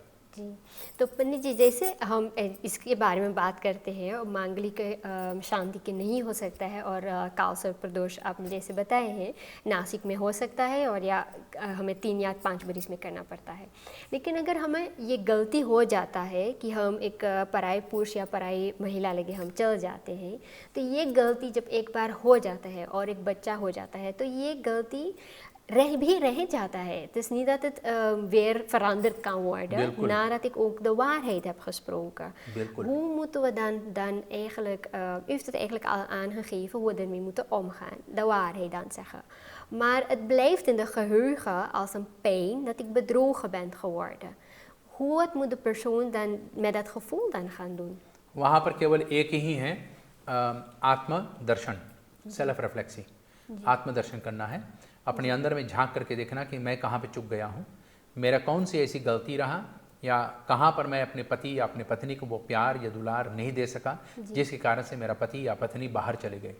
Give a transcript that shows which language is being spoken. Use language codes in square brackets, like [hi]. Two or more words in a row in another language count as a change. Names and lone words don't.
[hi] जी तो पंडित जी, जैसे हम इसके बारे में बात करते हैं और मांगलिक शांति के नहीं हो सकता है, और काल सर्पदोष आपने जैसे बताए हैं नासिक में हो सकता है, और या हमें 3 या 5 बरिस में करना पड़ता है। लेकिन अगर हमें ये गलती हो जाता है कि हम एक पराई पुरुष या पराई महिला लगे हम चल जाते हैं, तो ये गलती जब एक बार हो जाता है और एक बच्चा हो जाता है, तो ये गलती रह जाता het. [nl] Het is niet dat het weer veranderd kan worden. [hi] Bilkul. [nl] Nadat ik ook de waarheid heb gesproken. [hi] Bilkul. [nl] Hoe moeten we dan eigenlijk, u heeft het eigenlijk al aangegeven, hoe we ermee moeten omgaan. De waarheid dan zeggen. Maar het blijft in de geheugen als een pijn dat ik bedrogen ben geworden. Hoe moet de persoon dan met dat gevoel dan gaan doen? [hi] वहाँ पर केवल एक ही है, आत्मदर्शन, [en] self reflexi, [hi] आत्मदर्शन करना है। अपने अंदर में झांक करके देखना कि मैं कहाँ पे चूक गया हूँ, मेरा कौन सी ऐसी गलती रहा, या कहाँ पर मैं अपने पति या अपने पत्नी को वो प्यार या दुलार नहीं दे सका जिसके कारण से मेरा पति या पत्नी बाहर चले गए।